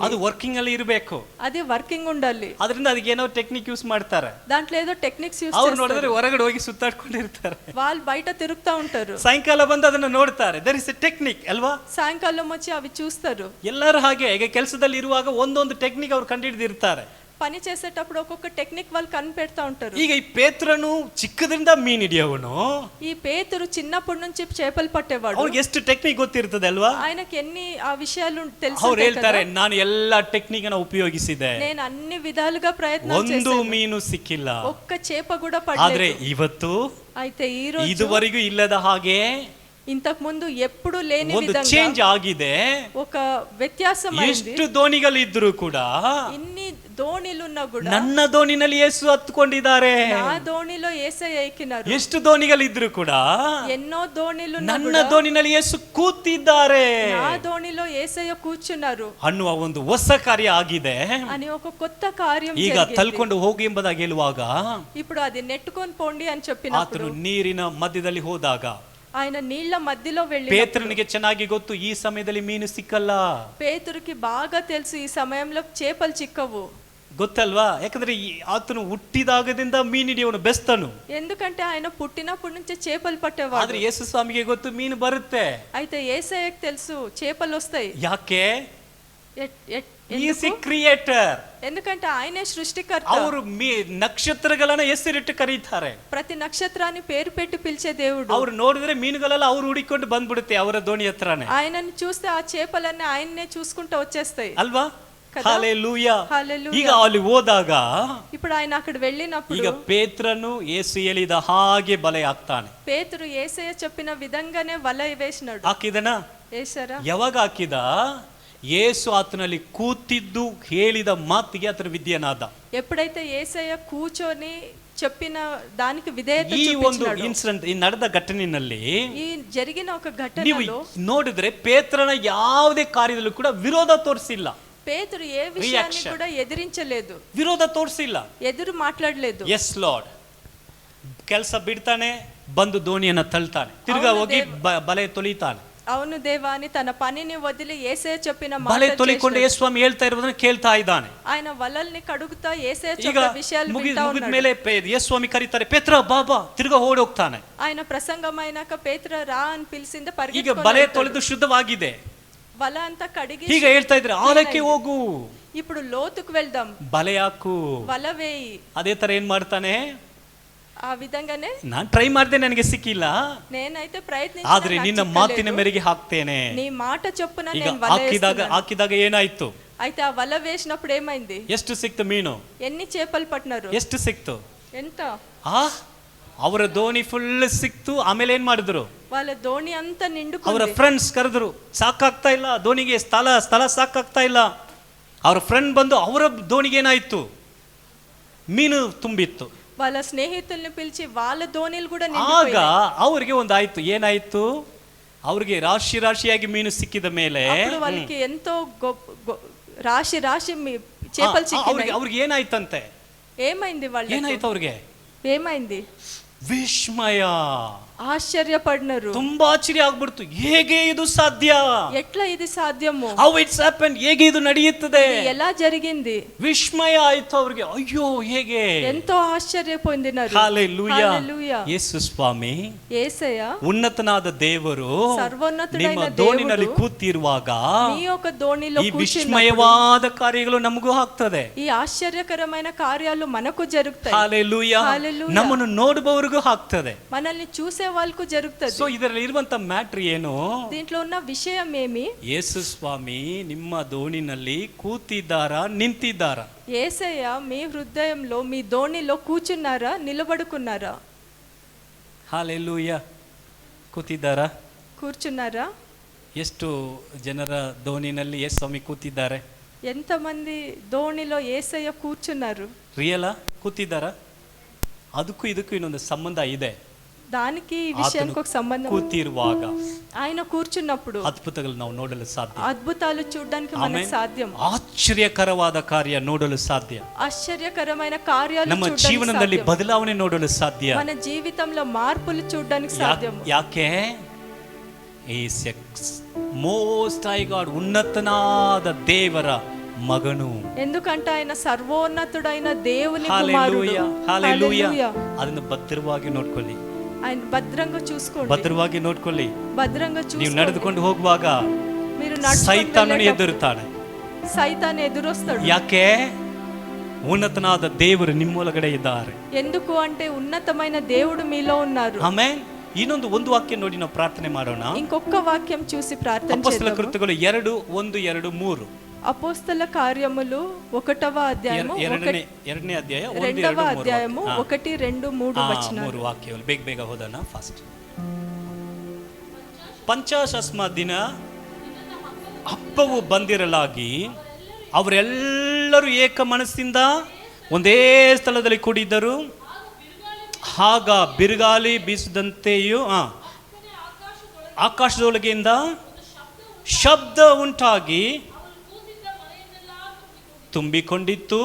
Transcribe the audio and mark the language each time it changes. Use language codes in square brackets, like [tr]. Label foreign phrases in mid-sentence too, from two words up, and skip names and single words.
[kn] ಅದು ವರ್ಕಿಂಗ್ ಅಲ್ಲಿ ಇರಬೇಕು, [te] అది వర్కింగ్ ఉండాలి. [kn] ಅದರಿಂದ ಅದಕ್ಕೆ ಏನೋ [en] technique use [kn] ಮಾಡ್ತಾರೆ. [te] దాంట్లో ఏదో [en] techniques use [kn] ಅವ್ರು [te] చేస్తారు. [kn] ನೋಡಿದ್ರೆ ಹೊರಗಡೆ ಹೋಗಿ ಸುತ್ತಾಡ್ಕೊಂಡಿರ್ತಾರೆ, [te] వాళ్ళు బయట తిరుగుతా ఉంటారు. [kn] ಸಾಯಂಕಾಲ ಬಂದು ಅದನ್ನ ನೋಡ್ತಾರೆ. [en] there is a technique [kn] ಅಲ್ವಾ? [te] సాయంకాలం వచ్చి అవి చూస్తారు. [kn] ಎಲ್ಲರೂ ಹಾಗೆ ಈಗ ಕೆಲಸದಲ್ಲಿ ಇರುವಾಗ ಒಂದೊಂದು ಟೆಕ್ನಿಕ್ ಅವ್ರು ಕಂಡುಹಿಡಿದಿರ್ತಾರೆ. [te] పని చేసేటప్పుడు ఒక్కొక్క టెక్నిక్ వాళ్ళు కనిపెడతా ఉంటారు. [kn] ಈಗ ಈ ಪೇತ್ರನು ಚಿಕ್ಕದಿಂದ ಮೀನ್ ಹಿಡಿಯವನು, [te] ఈ పేతురు చిన్నప్పటి నుంచి చేపలు పట్టేవాడు. [kn] ಅವ್ರಿಗೆ ಎಷ್ಟು ಟೆಕ್ನಿಕ್ ಗೊತ್ತಿರ್ತದೆ ಅಲ್ವಾ? [te] ఆయనకి ఎన్ని ఆ విషయాలు తెలుసు. [kn] ಅವ್ರು ಹೇಳ್ತಾರೆ, ನಾನು ಎಲ್ಲಾ ಟೆಕ್ನಿಕ್ ಅನ್ನ ಉಪಯೋಗಿಸಿದೆ, [te] నేను అన్ని విధాలుగా ప్రయత్నాలు [kn] ಒಂದು [te] చేశాను, [kn] ಮೀನು ಸಿಕ್ಕಿಲ್ಲ. [te] ఒక్క చేప కూడా [kn] ಆದ್ರೆ [te] పడలేదు. [kn] ಇವತ್ತು [te] అయితే ఈ రోజు [kn] ಇದುವರೆಗೂ ಇಲ್ಲದ ಹಾಗೆ [te] ఇంతకు ముందు ఎప్పుడు లేని [kn] ಒಂದು [te] విధంగా [kn] ಚೇಂಜ್ ಆಗಿದೆ. [te] ఒక వ్యత్యాసం అయింది. [kn] ಎಷ್ಟು ದೋಣಿಗಳು ಇದ್ರು ಕೂಡ [te] ఇన్ని దోణిలున్నా కూడా [kn] ನನ್ನ ದೋಣಿನಲ್ಲಿ ಯೇಸು ಹತ್ಕೊಂಡಿದ್ದಾರೆ. [te] నా దోణిలో యేసయ్య ఎక్కినారు. [kn] ಎಷ್ಟು ದೋಣಿಗಳು ಇದ್ರು ಕೂಡ [te] ఎన్నో దోణిలు [kn] ನನ್ನ ದೋಣಿನಲ್ಲಿ ಯೇಸು ಕೂತಿದ್ದಾರೆ, [te] నా దోణిలో యేసయ్య కూర్చున్నారు [kn] ಅನ್ನುವ ಒಂದು ಹೊಸ ಕಾರ್ಯ ಆಗಿದೆ. [te] అని ఒక కొత్త కార్యం [kn] ಈಗ [te] జరిగింది. [kn] ತಳ್ಕೊಂಡು ಹೋಗಿ ಎಂಬುದಾಗಿ ಹೇಳುವಾಗ [te] ఇప్పుడు అది నెట్టుకొని పోండి అని చెప్పినప్పుడు [kn] ಆತನು ನೀರಿನ ಮಧ್ಯದಲ್ಲಿ ಹೋದಾಗ [te] ఆయన నీళ్ల మధ్యలో వెళ్ళి, [kn] ಪೇತ್ರನಿಗೆ ಚೆನ್ನಾಗಿ ಗೊತ್ತು ಈ ಸಮಯದಲ್ಲಿ ಮೀನು ಸಿಕ್ಕಲ್ಲ. [te] పేతురుకి బాగా తెలుసు ఈ సమయంలో చేపలు చిక్కవు. [kn] ಗೊತ್ತಲ್ವಾ? ಯಾಕಂದ್ರೆ ಆತನು ಹುಟ್ಟಿದಾಗದಿಂದ ಮೀನು ಹಿಡಿಯವನು ಬೆಸ್ತನು. [te] ఎందుకంటే ఆయన పుట్టినప్పటి నుంచి చేపలు పట్టేవాడు. [kn] ಆದ್ರೆ ಯೇಸು ಸ್ವಾಮಿಗೆ ಗೊತ್ತು ಮೀನು ಬರುತ್ತೆ. [te] అయితే యేసయ్యకి తెలుసు చేపలు వస్తాయి. [kn] ಯಾಕೆ? [te] ఎందుకు? [kn] ಕ್ರಿಯೇಟರ್. [te] ఎందుకంటే ఆయనే సృష్టికర్త. [kn] ಅವರು ನಕ್ಷತ್ರಗಳನ್ನ ಹೆಸರಿಟ್ಟು ಕರೀತಾರೆ. [te] ప్రతి నక్షత్రాన్ని పేరు పెట్టి పిలిచే దేవుడు. [kn] ಅವ್ರು ನೋಡಿದ್ರೆ ಮೀನುಗಳೆಲ್ಲ ಅವ್ರು ಹುಡಿಕೊಂಡು ಬಂದ್ಬಿಡುತ್ತೆ ಅವರ ದೋಣಿ ಹತ್ರನೇ. [te] ఆయనని చూస్తే ఆ చేపలన్నీ ఆయన్నే చూసుకుంటూ వచ్చేస్తాయి [kn] ಅಲ್ವಾ? [te] కదా? హల్లెలూయా. హల్లెలూయా. [kn] ಈಗ ಅಲ್ಲಿ ಹೋದಾಗ [te] ఇప్పుడు ఆయన అక్కడ వెళ్ళినప్పుడు [kn] ಈಗ ಪೇತ್ರನು ಯೇಸು ಹೇಳಿದ ಹಾಗೆ ಬಲೆ ಹಾಕ್ತಾನೆ. [te] పేతురు యేసయ్య చెప్పిన విధంగానే వల వేసినాడు. [kn] ಹಾಕಿದನಾ? [te] వేశారా? [kn] ಯಾವಾಗ ಹಾಕಿದ? ಯೇಸು ಆತನಲ್ಲಿ ಕೂತಿದ್ದು ಹೇಳಿದ ಮಾತಿಗೆ ಆತನ ವಿದ್ಯನಾದ. [te] ఎప్పుడైతే యేసయ్య కూర్చొని చెప్పిన దానికి విధేయత [kn] ಈ ಒಂದು [te] చూపించాడు. [kn] ಇನ್ಸಿಡೆಂಟ್, ಈ ನಡೆದ ಘಟನೆಯಲ್ಲಿ [te] ఈ జరిగిన ఒక [kn] ನೀವು [te] ఘటనలో [kn] ನೋಡಿದ್ರೆ ಪೇತ್ರನ ಯಾವುದೇ ಕಾರ್ಯದಲ್ಲೂ ಕೂಡ ವಿರೋಧ ತೋರಿಸಿಲ್ಲ. [te] పేతురు ఏ విషయాన్ని కూడా ఎదిరించలేదు, [kn] ವಿರೋಧ ತೋರಿಸಿಲ್ಲ, [te] ఎదురు మాట్లాడలేదు. [en] Yes Lord. [kn] ಕೆಲಸ ಬಿಡ್ತಾನೆ, ಬಂದು ದೋಣಿಯನ್ನ ತಳ್ತಾನೆ, ತಿರ್ಗಾ ಹೋಗಿ ಬಲೆ ತೊಳಿತಾನೆ. [te] అవును దేవా అని తన పనిని వదిలి యేసయ్య చెప్పిన [kn] ಬಲೆ [te] మాట [kn] ತೊಳಿಕೊಂಡು ಯೇಸು ಸ್ವಾಮಿ ಹೇಳ್ತಾ ಇರೋದನ್ನ ಕೇಳ್ತಾ ಇದ್ದಾನೆ. [te] ఆయన వలల్ని కడుగుతా యేసయ్య [kn] ಈಗ [te] చెప్పిన విషయాలు వింటా [kn] ಮುಗಿದ [te] ఉన్నాడు. [kn] ಮೇಲೆ ಯೇಸು ಸ್ವಾಮಿ ಕರೀತಾರೆ, ಪೇತ್ರ ಬಾಬಾ, ತಿರ್ಗಾ ಓಡಿ ಹೋಗ್ತಾನೆ. [te] ఆయన ప్రసంగమైనాక పేతురు రా అని పిలిచింది, [kn] ಈಗ [te] పరిగెత్తుకొని [kn] ಬಲೆ [te] వెళ్తాడు. [kn] ತೊಳೆದು ಶುದ್ಧವಾಗಿದೆ. [te] వల అంతా కడిగి [kn] ಈಗ ಹೇಳ್ತಾ ಇದ್ರೆ ಆಳಕ್ಕೆ ಹೋಗು, [te] ఇప్పుడు లోతుకు వెళ్దాం, [kn] ಬಲೆ ಹಾಕು. [te] వల వేయి. [kn] ಅದೇ ತರ ಏನ್ ಮಾಡ್ತಾನೆ? [te] ఆ విధంగానే [kn] ನಾನ್ ಟ್ರೈ ಮಾಡಿದೆ, ನನಗೆ ಸಿಕ್ಕಿಲ್ಲ, [te] నేనైతే [kn] ಆದ್ರೆ ನಿನ್ನ ಮಾತಿನ ಮೇರೆಗೆ ಹಾಕ್ತೇನೆ. [te] నీ మాట చొప్పున [kn] ಈಗ [te] నేను వల [kn] ಹಾಕಿದಾಗ ಏನಾಯ್ತು? [te] అయితే ఆ వల వేసినప్పుడు ఏమైంది? [kn] ಎಷ್ಟು ಸಿಕ್ತು ಮೀನು? [te] ఎన్ని చేపలు పట్టినారు? [kn] ಎಷ್ಟು ಸಿಕ್ತು? [te] ఎంత? [kn] ಅವರ ದೋಣಿ ಫುಲ್ ಸಿಕ್ತು. ಆಮೇಲೆ ಏನ್ ಮಾಡಿದ್ರು? [te] వాళ్ళ దోణి అంతా [kn] ಅವರ [te] నిండుకుంది. [kn] ಫ್ರೆಂಡ್ಸ್ ಕರೆದ್ರು, ಸಾಕಾಗ್ತಾ ಇಲ್ಲ ದೋಣಿಗೆ, ಸ್ಥಳ ಸಾಕಾಗ್ತಾ ಇಲ್ಲ. ಅವರ ಫ್ರೆಂಡ್ ಬಂದು ಅವರ ದೋಣಿಗೆ ಏನಾಯ್ತು? ಮೀನು ತುಂಬಿತ್ತು. [te] వాళ్ళ స్నేహితుల్ని పిలిచి వాళ్ళ దోణిలు కూడా [kn] ಆಗ [te] నిండిపోయాయి. [kn] ಅವ್ರಿಗೆ ಒಂದಾಯ್ತು. ಏನಾಯ್ತು? ಅವ್ರಿಗೆ ರಾಶಿಯಾಗಿ ಮೀನು ಸಿಕ್ಕಿದ ಮೇಲೆ [te] అప్పుడు వాళ్ళకి ఎంతో రాశి చేపలు చిక్కినాయి. [kn] ಅವ್ರಿಗೆ ಏನಾಯ್ತಂತೆ? [te] ఏమైంది వాళ్ళకి? [kn] ಏನಾಯ್ತು ಅವ್ರಿಗೆ? [te] ఏమైంది? [kn] ವಿಸ್ಮಯ, ಆಶ್ಚರ್ಯಪಡಿನರು. ತುಂಬಾ ಆಶ್ಚರ್ಯ ಆಗ್ಬಿಡ್ತು. ಹೇಗೆ ಇದು ಸಾಧ್ಯ? [te] ఎట్లా ఇది సాధ్యము? [en] How it's happened? [kn] ಹೇಗೆ ಇದು ನಡೆಯುತ್ತದೆ? [te] ఎలా జరిగింది? [kn] ವಿಸ್ಮಯ ಆಯ್ತು ಅವ್ರಿಗೆ. ಅಯ್ಯೋ ಹೇಗೆ? [te] ఎంతో ఆశ్చర్యపొందినారు. హల్లెలూయా. హల్లెలూయా. [kn] ಯೇಸು ಸ್ವಾಮಿ, [te] యేసయ్య [kn] ಉನ್ನತನಾದ ದೇವರು ಸರ್ವೋನ್ನತನಾದ ನಿಮ್ಮ [te] దేవుడు [kn] ದೋಣಿನಲ್ಲಿ ಕೂತಿರುವಾಗ [te] మీ యొక్క దోణిలో [kn] ಈ [te] కూర్చున్నప్పుడు [kn] ವಿಸ್ಮಯವಾದ ಕಾರ್ಯಗಳು ನಮಗೂ ಆಗ್ತದೆ. [te] ఈ ఆశ్చర్యకరమైన కార్యాలు మనకు జరుగుతాయి. హల్లెలూయా. హల్లెలూయా. [kn] ನಮ್ಮನ್ನು ನೋಡುವವರಿಗೂ ಆಗ್ತದೆ. [te] మనల్ని చూసే వాళ్ళకు జరుగుతది. [kn] ಸೊ ಇದರಲ್ಲಿ ಇರುವಂತ ಮ್ಯಾಟ್ರ್ ಏನು? [te] దీంట్లో ఉన్న విషయం ఏమి? [kn] ಯೇಸು ಸ್ವಾಮಿ ನಿಮ್ಮ ದೋಣಿನಲ್ಲಿ ಕೂತಿದ್ದಾರಾ, ನಿಂತಿದ್ದಾರಾ? [te] యేసయ్య మీ హృదయంలో మీ దోణిలో కూర్చున్నారా, నిలబడుకున్నారా? [kn] ಹಲ್ಲೆಲೂಯಾ. ಕೂತಿದ್ದಾರಾ? [te] కూర్చున్నారా? [kn] ಎಷ್ಟು ಜನರ ದೋಣಿನಲ್ಲಿ ಯೇಸು ಸ್ವಾಮಿ ಕೂತಿದ್ದಾರೆ? [te] ఎంతమంది దోణిలో యేసయ్య కూర్చున్నారు? [kn] ರಿಯಲಾ? ಕೂತಿದ್ದಾರಾ? ಅದಕ್ಕೂ ಇದಕ್ಕೂ ಇನ್ನೊಂದು ಸಂಬಂಧ ಇದೆ. [te] దానికి ఈ విషయానికి ఒక సంబంధం. [kn] ಕೂತಿರುವಾಗ [te] ఆయన కూర్చున్నప్పుడు [kn] ಅದ್ಭುತಗಳು ನಾವು ನೋಡಲು ಸಾಧ್ಯ. [te] అద్భుతాలు చూడడానికి మనకు సాధ్యం. [kn] ಆಶ್ಚರ್ಯಕರವಾದ ಕಾರ್ಯ ನೋಡಲು ಸಾಧ್ಯ. [te] ఆశ్చర్యకరమైన కార్యాలు [kn] ನಮ್ಮ [te] చూడడానికి [kn] ಜೀವನದಲ್ಲಿ [te] సాధ్యం. [kn] ಬದಲಾವಣೆ ನೋಡಲು ಸಾಧ್ಯ. [te] మన జీవితంలో మార్పులు చూడడానికి సాధ్యం. [kn] ಯಾಕೆ? [en] is Most High God, [kn] ಉನ್ನತನಾದ ದೇವರ ಮಗನು. [te] ఎందుకంటే ఆయన సర్వోన్నతుడైన దేవుని కుమారుడు. [kn] ಹಲ್ಲೆಲೂಯಾ. ಹಲ್ಲೆಲೂಯಾ. [te] హల్లెలూయా. [kn] ಅದನ್ನು ಭದ್ರವಾಗಿ ನೋಡ್ಕೊಳ್ಳಿ. [te] ఆయన భద్రంగా చూసుకోండి. [kn] ಭದ್ರವಾಗಿ ನೋಡ್ಕೊಳ್ಳಿ. [te] భద్రంగా [kn] ನೀವು [te] చూసుకోండి. [kn] ನಡೆದುಕೊಂಡು ಹೋಗುವಾಗ [te] మీరు [kn] ಸೈತಾನನು ಎದುರುತ್ತಾನೆ. [te] సైతాన్ ఎదురొస్తాడు. [kn] ಯಾಕೆ? ಉನ್ನತನಾದ ದೇವರು ನಿಮ್ಮೊಳಗಡೆ ಇದ್ದಾರೆ. [te] ఎందుకు అంటే ఉన్నతమైన దేవుడు మీలో ఉన్నారు. [kn] ಆಮೆನ್. ಇನ್ನೊಂದು ವಾಕ್ಯ ನೋಡಿ ನಾವು ಪ್ರಾರ್ಥನೆ ಮಾಡೋಣ. [te] ఇంకొక వాక్యం చూసి ప్రార్థన [kn] ಅಪೊಸ್ತಲ [te] చేద్దాము. [kn] ಕೃತ್ಯಗಳು 2:1-2-3. [te] అపోస్తల కార్యములు 1వ అధ్యాయము [kn] ಎರಡನೇ ಅಧ್ಯಾಯ [te] 2వ అధ్యాయము 1, 2, 3 వచనాలు. [kn] 3 ವಾಕ್ಯಗಳು ಬೇಗ ಹೋದೋಣ ಫಾಸ್ಟ್. ಪಂಚಾಶಸ್ಮ ದಿನ ಹಬ್ಬವು ಬಂದಿರಲಾಗಿ ಅವರೆಲ್ಲರೂ ಏಕ ಮನಸ್ಸಿಂದ ಒಂದೇ ಸ್ಥಳದಲ್ಲಿ ಕೂಡಿದ್ದರು. ಆಗ ಬಿರುಗಾಳಿ ಬೀಸದಂತೆಯೂ ಆಕಾಶದೊಳಗಿಂದ ಶಬ್ದ ಉಂಟಾಗಿ ತುಂಬಿಕೊಂಡಿತ್ತು.